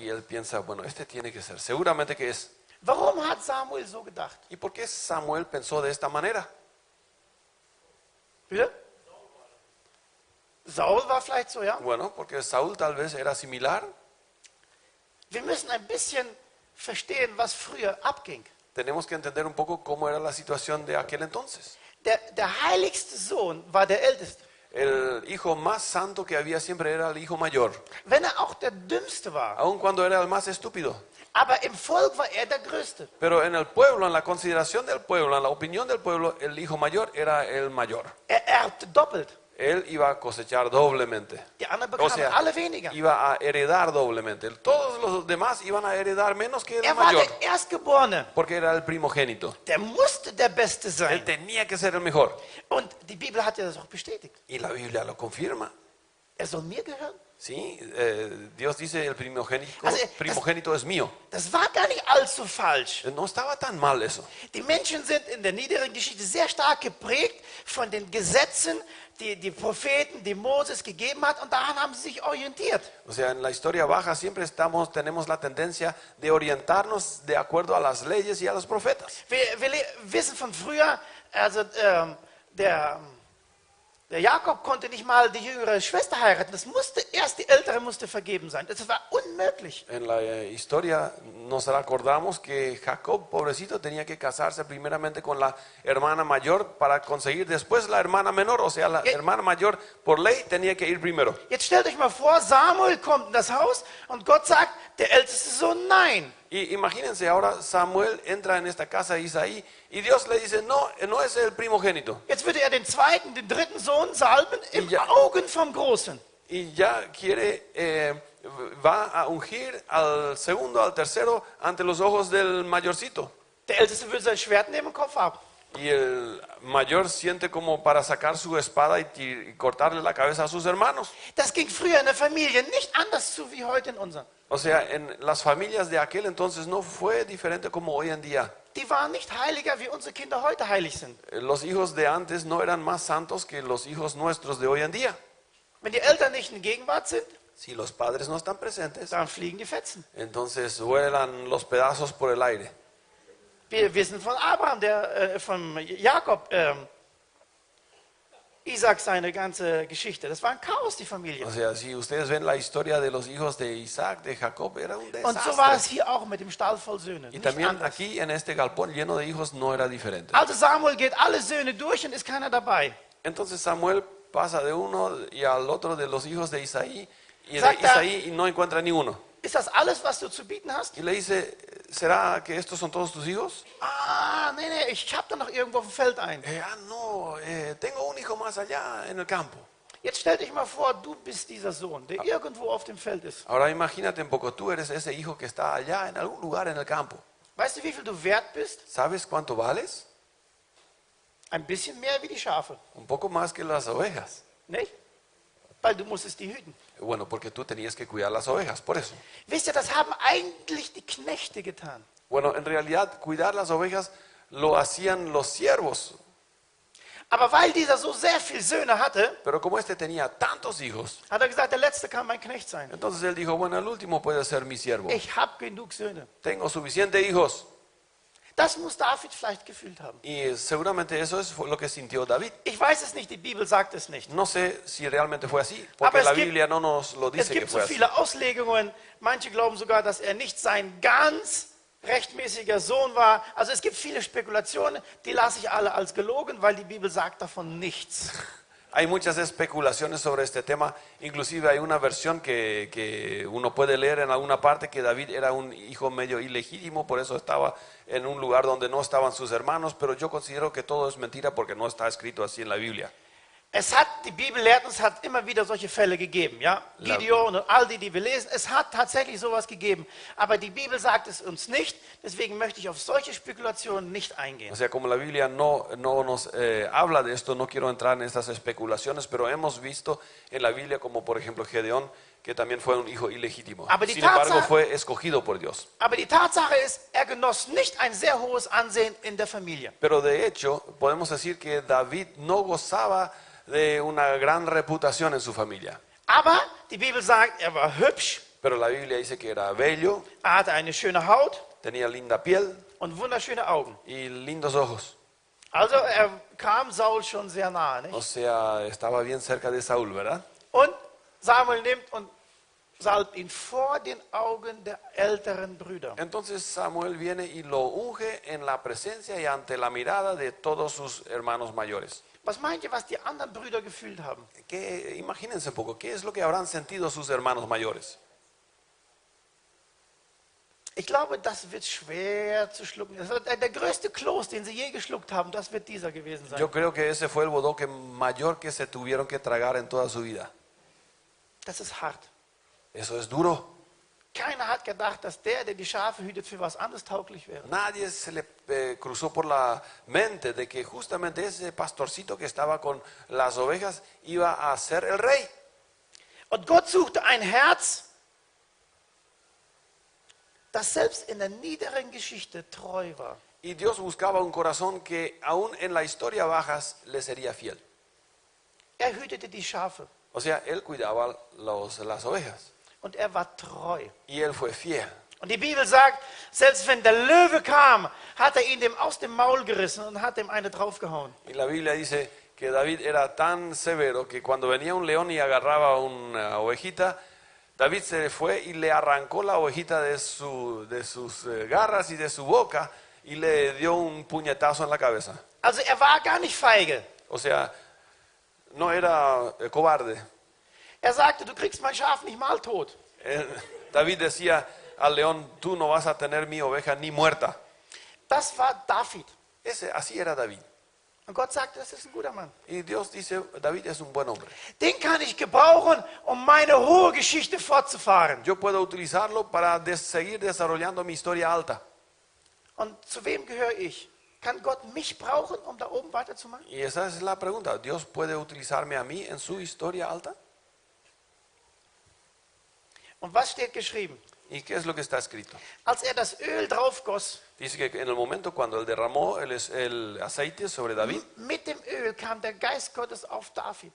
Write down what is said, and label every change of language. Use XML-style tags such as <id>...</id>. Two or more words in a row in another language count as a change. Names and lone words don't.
<es>Y él piensa, bueno, este tiene que ser, seguramente que es.</es> <de>Warum hat Samuel so gedacht?</de> <es>¿Y por qué Samuel pensó de esta manera?</es> <de>Bitte? Saul war vielleicht so, ja?</de> <es>Bueno, porque Saúl tal vez era similar.</es> <de>Wir müssen ein bisschen verstehen, was früher abging.</de> <es>Tenemos que entender un poco cómo era la situación de aquel entonces.</es> <de>Der heiligste Sohn war der Älteste.</de> <es>El hijo más santo que había siempre era el hijo mayor,</es> <de>Wenn er auch der Dümmste war.</de> <es>aun cuando era el más estúpido.</es> <de>Aber im Volk war er der Größte.</de> <es>Pero en el pueblo, en la consideración del pueblo, en la opinión del pueblo, el hijo mayor era el mayor.</es> <de>Er erbte doppelt.</de> <es>Él iba a cosechar doblemente.</es> <de>Die anderen</de> <es>O</es> <de>bekamen</de> <es>sea,</es> <de>alle weniger.</de> <es>iba a heredar doblemente. Todos los demás iban a heredar menos que el</es> <de>Er war</de> <es>mayor,</es> <de>der Erstgeborene.</de> <es>porque era el primogénito.</es> <de>Der musste der Beste</de> <es>Él</es> <de>sein.</de> <es>tenía que ser el mejor.</es> <de>Und die Bibel hat ja das auch bestätigt.</de> <es>Y la Biblia lo confirma.</es> <de>Er soll mir gehören.</de> <es>Sí, Dios dice el primogénito,</es> <de>Also,</de> <es>primogénito es mío.</es> <de>Das war gar nicht allzu falsch.</de> <es>No estaba tan mal eso.</es> <de>Die Menschen sind in der niederen Geschichte sehr stark geprägt von den Gesetzen, die die Propheten, die Moses gegeben hat, und daran haben sie sich orientiert.</de> <es>O sea, en la historia baja siempre tenemos la tendencia de orientarnos de acuerdo a las leyes y a los profetas.</es> <de>Wir wissen von früher, also der Jakob konnte nicht mal die jüngere Schwester heiraten. Erst die ältere musste vergeben sein. Das war unmöglich.</de> <es>En la historia nos acordamos que Jacob, pobrecito, tenía que casarse primeramente con la hermana mayor para conseguir después la hermana menor. O sea, la hermana mayor por ley tenía que ir primero.</es> <de>Jetzt stellt euch mal vor, Samuel kommt in das Haus und Gott sagt, der älteste Sohn, nein.</de> <es>Y imagínense, ahora Samuel entra en esta casa de Isaí y Dios le dice, no, no es el primogénito.</es> <de>Jetzt würde er den zweiten, den dritten Sohn salben im Ja. Augen vom Großen.</de> <es>Y ya va a ungir al segundo, al tercero, ante los ojos del mayorcito.</es> <de>Der Älteste würde sein Schwert nehmen, Kopf ab.</de> <es>Y el mayor siente como para sacar su espada y cortarle la cabeza a sus hermanos.</es> <de>Das ging früher in der Familie nicht anders zu wie heute in unseren.</de> <es>O sea, en las familias de aquel entonces no fue diferente como hoy en día.</es> <de>Die waren nicht heiliger, wie unsere Kinder heute heilig sind.</de> <es>Los hijos de antes no eran más santos que los hijos nuestros de hoy en día.</es> <de>Wenn die Eltern nicht in Gegenwart sind,</de> <es>Si los padres no están presentes,</es> <de>dann fliegen die Fetzen.</de> <es>entonces vuelan los pedazos por el aire.</es> <de>Wir wissen von Abraham, von Jakob, Isaac seine ganze Geschichte. Das war ein Chaos, die Familie.</de> <es>O sea, si ustedes ven la historia de los hijos de Isaac, de Jacob, era un</es> <de>Und so war es</de> <es>desastre.</es> <de>hier auch mit dem Stall voll Söhne.</de> <es>Y</es> <de>Nicht</de> <es>también</es> <de>anders.</de> <es>aquí en este galpón lleno de hijos no era diferente.</es> <de>Also Samuel geht alle Söhne durch und ist keiner dabei.</de> <es>Entonces Samuel pasa de uno y al otro de los hijos de Isaí y</es> <de>Sagt</de> <es>de Isaí y no encuentra ni uno.</es> <de>Ist das alles, was du zu bieten hast?</de> <es>Y le dice, ¿será que estos son todos tus hijos?</es> <de>Ah, nee, ich habe da noch irgendwo auf dem Feld einen.</de> <es>No, tengo un hijo más allá en el campo.</es> <de>Jetzt stell dich mal vor, du bist dieser Sohn, der irgendwo auf dem Feld ist.</de> <es>Ahora imagínate un poco, tú eres ese hijo que está allá en algún lugar en el campo.</es> <de>Weißt du, wie viel du wert bist?</de> <es>¿Sabes cuánto vales?</es> <de>Ein bisschen mehr wie die Schafe,</de> <es>Un poco más que las ovejas.</es> <de>nicht? Weil du musstest die hüten.</de> <es>Bueno, porque tú tenías que cuidar las ovejas, por eso.</es> <de>Wisst ihr, das haben eigentlich die Knechte getan.</de> <es>Bueno, en realidad cuidar las ovejas lo hacían los siervos.</es> <de>Aber weil dieser so sehr viele Söhne hatte,</de> <es>Pero como este tenía tantos hijos,</es> <de>hat er gesagt, der Letzte kann mein Knecht sein.</de> <es>entonces él dijo, bueno, el último puede ser mi siervo.</es> <de>Ich habe genug Söhne.</de> <es>Tengo suficiente hijos.</es> <de>Das muss David vielleicht gefühlt haben.</de> <es>Y seguramente eso es lo que sintió David.</es> <de>Ich weiß es nicht, die Bibel sagt es nicht.</de> <es>No sé si realmente fue así,</es> <de>Aber</de> <es>porque es la</es> <de>gibt-</de> <es>Biblia no nos lo</es> <de>Es</de> <es>dice que</es> <de>gibt</de> <es>fue</es> <de>so</de> <es>así.</es> <de>viele Auslegungen. Manche glauben sogar, dass er nicht sein ganz rechtmäßiger Sohn war. Also es gibt viele Spekulationen, die lasse ich alle als gelogen, weil die Bibel sagt davon nichts.</de> <es>Hay muchas especulaciones sobre este tema, inclusive hay una versión que uno puede leer en alguna parte que David era un hijo medio ilegítimo, por eso estaba en un lugar donde no estaban sus hermanos, pero yo considero que todo es mentira porque no está escrito así en la Biblia.</es> <de>Die Bibel lehrt uns, hat immer wieder solche Fälle gegeben, ja? Gideon und all die wir lesen, es hat tatsächlich sowas gegeben. Aber die Bibel sagt es uns nicht, deswegen möchte ich auf solche Spekulationen nicht eingehen.</de> <es>O sea, como la Biblia no nos habla de esto, no quiero entrar en estas especulaciones, pero hemos visto en la Biblia como por ejemplo Gedeón, que también fue un hijo ilegítimo.</es> <de>Aber die</de> <es>Sin embargo,</es> <de>Tatsache-</de> <es>fue escogido por Dios.</es> <de>Aber die Tatsache ist, er genoss nicht ein sehr hohes Ansehen in der Familie.</de> <es>Pero de hecho, podemos decir que David no gozaba de una gran reputación en su familia.</es> <de>Aber die Bibel sagt, er war hübsch,</de> <es>Pero la Biblia dice que era bello,</es> <de>er hatte eine schöne Haut</de> <es>tenía linda piel</es> <de>und wunderschöne Augen.</de> <es>y lindos ojos.</es> <de>Also er kam Saul schon sehr nahe. Nicht?</de> <es>O sea, estaba bien cerca de Saúl, ¿verdad?</es> <de>Und Samuel nimmt und salbt ihn vor den Augen der älteren Brüder.</de> <es>Entonces Samuel viene y lo unge en la presencia y ante la mirada de todos sus hermanos mayores.</es> <de>Was meint ihr, was die anderen Brüder gefühlt haben?</de> <es>Imagínense un poco, ¿qué es lo que habrán sentido sus hermanos mayores?</es> <de>Ich glaube, das wird schwer zu schlucken. Das wird der größte Kloß, den sie je geschluckt haben, das wird dieser gewesen sein.</de> <es>Yo creo que ese fue el bodoque mayor que se tuvieron que tragar en toda su vida.</es> <de>Das ist hart.</de> <es>Eso es duro.</es> <de>Keiner hat gedacht, dass der die Schafe hütet, für was anderes tauglich wäre.</de> <es>Nadie se le cruzó por la mente de que justamente ese pastorcito que estaba con las ovejas iba a ser el rey.</es> <de>Und Gott suchte ein Herz, das selbst in der niederen Geschichte treu war.</de> <es>Y Dios buscaba un corazón que aún en la historia bajas le sería fiel.</es> <de>Er hütete die Schafe</de> <es>O sea, él cuidaba las ovejas</es> <de>und er war treu.</de> <es>y él fue fiel.</es> <de>Und die Bibel sagt, selbst wenn der Löwe kam, hat er ihn aus dem Maul gerissen und hat ihm eine draufgehauen.</de> <es>Y la Biblia dice que David era tan severo que cuando venía un león y agarraba una ovejita, David se fue y le arrancó la ovejita de sus garras y de su boca y le dio un puñetazo en la cabeza.</es> <de>Also er war gar nicht feige.</de> <es>O sea, no era cobarde.</es> <de>Er sagte, du kriegst mein Schaf nicht mal tot.</de> <es>David decía al león, tú no vas a tener mi oveja ni muerta.</es> <de>Das war David.</de> <es>Así era David.</es> <de>Und Gott sagte, das ist ein guter Mann.</de> <es>Y Dios dice, David es un buen hombre.</es> <de>Den kann ich gebrauchen, um meine hohe Geschichte fortzufahren.</de> <es>Yo puedo utilizarlo para seguir desarrollando mi historia alta.</es> <de>Und zu wem gehöre ich? Kann Gott mich brauchen, um da oben weiterzumachen?</de> <es>Y esa es la pregunta. ¿Dios puede utilizarme a mí en su historia alta?</es> <de>Und was steht geschrieben?</de> <es>¿Y qué es lo que está escrito?</es> <de>Als er das Öl draufgoss,</de> <es>Dice que en el momento cuando él derramó el aceite sobre David,</es> <de>mit dem Öl kam der Geist Gottes auf David.</de>